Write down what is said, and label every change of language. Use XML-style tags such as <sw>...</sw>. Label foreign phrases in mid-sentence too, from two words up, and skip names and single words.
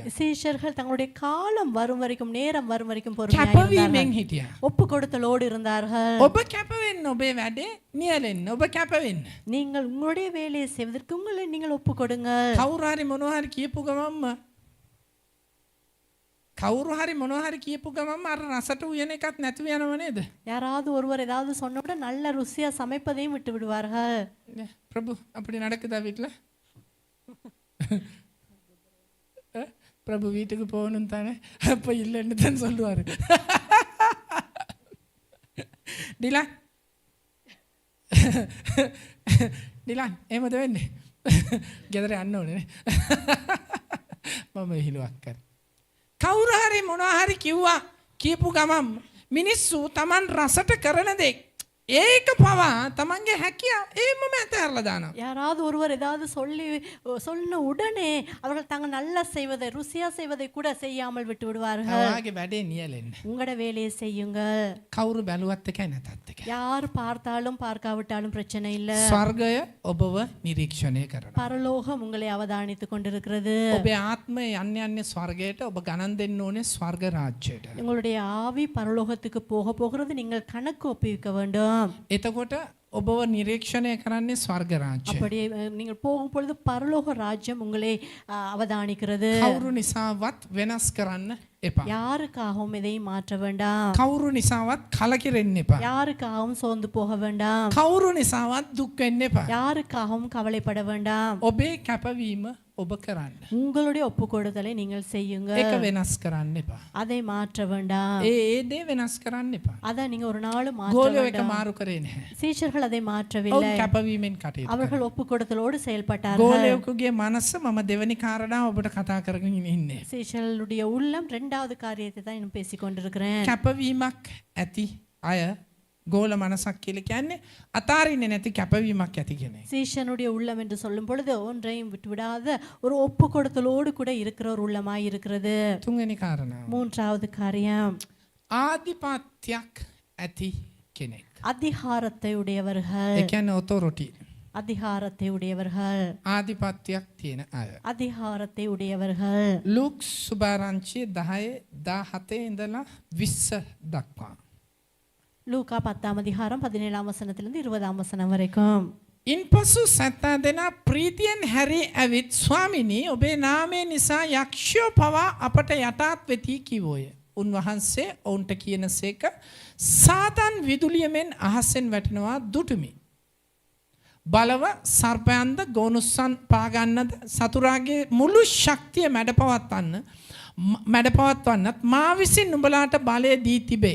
<ta>சீஷர்கள் தங்களுடைய காலம் வரும் வரைக்கும் நேரம் வரும் வரைக்கும் பொறுமையாக</ta> <si>කැපවීමෙන් හිටියා.</si> <ta>ஒப்பு கொடுத்தலோடு இருந்தார்கள்.</ta> <si>ඔබ කැප වෙන්න ඔබේ වැඩේ නියැලෙන්න. ඔබ කැප වෙන්න.</si> <ta>நீங்கள் உங்களுடைய வேலையை செய்வதற்கு உங்களை நீங்கள் ஒப்பு கொடுங்கள்.</ta> <si>කවුරු හරි මොනවා හරි කියපු ගමන්ම කවුරු හරි මොනවා හරි කියපු ගමන්ම අර රසට උයන එකක් නැතුව යනව නේද?</si> <ta>யாராவது ஒருவர் ஏதாவது சொன்னவுட நல்ல ருசியா சமைப்பதையும் விட்டு விடுவார்கள். பிரபு அப்படி நடக்குதா வீட்ல? பிரபு வீட்டுக்கு போகணும் தானே அப்ப இல்லைன்னு தான் சொல்லுவாரு.</ta> <si>டிலான் டிலான் එහෙමද වෙන්නේ? ගෙදර යන්න ඕනේ. මම හිලුවක් කරා. කවුරු හරි මොනවා හරි කිව්වා කියපු ගමන් මිනිස්සු Taman රසට කරන දේ ඒක පවා තමන්ගේ හැකියාව ඒමම ඇතහැරලා දානවා.</si> <ta>யாராவது ஒருவர் ஏதாவது சொன்ன உடனே அவர்கள் தாங்கள் நல்லா செய்வதை ருசியா செய்வதை கூட செய்யாமல் விட்டு விடுவார்கள்.</ta> <si>ඔයාගේ වැඩේ නියැලෙන්න.</si> <ta>உங்களோட வேலையை செய்யுங்கள்.</ta> <si>කවුරු බැලුවත් එකයි නැතත් එකයි.</si> <ta>யார் பார்த்தாலும் பார்க்காவிட்டாலும் பிரச்சனை இல்ல.</ta> <si>ස්වර්ගය ඔබව නිරීක්ෂණය කරනවා.</si> <ta>பரலோகம் உங்களை அவதானித்துக் கொண்டிருக்கிறது.</ta> <si>ඔබේ ආත්මය යන්නේ ස්වර්ගයට. ඔබ ගණන් දෙන්න ඕනේ ස්වර්ග රාජ්‍යයට.</si> <ta>உங்களுடைய ஆவி பரலோகத்துக்கு போகிறது நீங்கள் கணக்கு ஒப்புவிக்க வேண்டும்.</ta> <si>එතකොට ඔබව නිරීක්ෂණය කරන්නේ ස්වර්ග රාජ්‍යය.</si> <ta>அப்படியே நீங்கள் போகும் பொழுது பரலோக ராஜ்யம் உங்களை அவதானிக்கிறது.</ta> <si>කවුරු නිසාවත් වෙනස් කරන්න එපා.</si> <ta>யாருக்காகவும் எதையும் மாற்ற வேண்டாம்.</ta> <si>කවුරු නිසාවත් කලකිරෙන්න එපා.</si> <ta>யாருக்காகவும் சோர்ந்து போக வேண்டாம்.</ta> <si>කවුරු නිසාවත් දුක් වෙන්න එපා.</si> <ta>யாருக்காகவும் கவலைப்பட வேண்டாம்.</ta> <si>ඔබේ කැපවීම ඔබ කරන්න.</si> <ta>உங்களுடைய ஒப்புக்கொடுதலை நீங்கள் செய்யுங்க.</ta> <si>ඒක වෙනස් කරන්න එපා.</si> <ta>அதை மாற்ற வேண்டாம்.</ta> <si>ඒ දේ වෙනස් කරන්න එපා.</si> <ta>அதை நீங்க ஒரு நாள் மாற்ற</ta> <si>ගෝලෝ එක</si> <ta>வேண்டாம்.</ta> <si>මාරු කරේ නැහැ.</si> <ta>சீஷர்கள் அதை</ta> <si>ඔවුන්</si> <ta>மாற்றவில்லை.</ta> <si>කැපවීමෙන් කටයුතු</si> <ta>அவர்கள் ஒப்புக்கொடுத்தலோடு செயல்பட்டார்கள்.</ta> <si>ගෝලයෙකුගේ මනස මම දෙවනි කාරණාව ඔබට කතා කරගෙන ඉන්නේ.</si> <ta>சீஷர்களுடைய உள்ளம் இரண்டாவது காரியத்தை தான் இன்னும் பேசிக் கொண்டிருக்கிறேன்.</ta> <si>කැපවීමක් ඇති අය ගෝල මනසක් කියලා කියන්නේ අතාරින්නේ නැති කැපවීමක් ඇති කෙනෙක්.</si> <ta>சீஷனுடைய உள்ளம் என்று சொல்லும் பொழுது ஒன்றையும் விட்டுவிடாத ஒரு ஒப்பு கொடுத்தலோடு கூட இருக்கிற ஒரு உள்ளமாய் இருக்கிறது.</ta> <si>තුන්වෙනි කාරණාව.</si> <ta>மூன்றாவது காரியம்</ta> <si>ආධිපත්‍යයක් ඇති කෙනෙක්.</si> <ta>அதிகாரத்தை உடையவர்கள்.</ta> <si>ඒ කියන්නේ ඔතොරිටි.</si> <ta>அதிகாரத்தை உடையவர்கள்.</ta> <si>ආධිපත්‍යයක් තියෙන අය.</si> <ta>அதிகாரத்தை உடையவர்கள்.</ta> <si>ලුක් සුභාරංචි 10:17 ඉඳලා 20 දක්වා.</si> <ta>லூக்கா 10ஆம் அதிகாரம் 17ஆம் வசனத்திலிருந்து 20ஆம் வசனம் வரைக்கும்.</ta> <si>ඉන්පසු සැත්තා දෙනා ප්‍රීතියෙන් හැරී ඇවිත් ස්වාමිනී ඔබේ නාමය නිසා යක්ෂයෝ පවා අපට යටාත් වෙති කිවෝය. උන්වහන්සේ ඔවුන්ට කියනසේක සාතන් විදුලියමෙන් අහසෙන් වැටෙනවා දුටුමි. බලව සර්පයන්ද ගෝනුස්සන් පාගන්නද සතුරාගේ මුළු ශක්තිය මැඩපවත්වන්නත් මා විසින් නුඹලාට බලය දී තිබේ.</si>